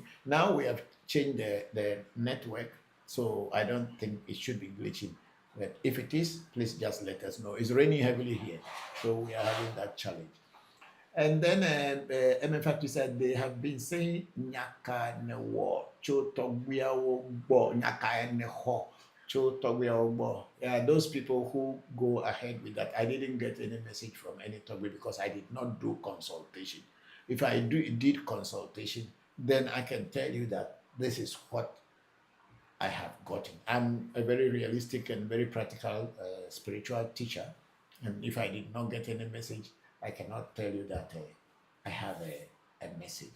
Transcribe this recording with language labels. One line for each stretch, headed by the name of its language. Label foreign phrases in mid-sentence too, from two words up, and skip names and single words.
English: Now we have changed the network, so I don't think it should be glitching. But if it is, please just let us know. It's raining heavily here, so we are having that challenge. And then MFAT said they have been saying Nyaka ne wo chotogwia wo bo Nyaka ne ho chotogwia wo bo. Yeah, those people who go ahead with that. I didn't get any message from any Togwi because I did not do consultation. If I did consultation, then I can tell you that this is what I have gotten. I'm a very realistic and very practical spiritual teacher, and if I did not get any message, I cannot tell you that I have a message.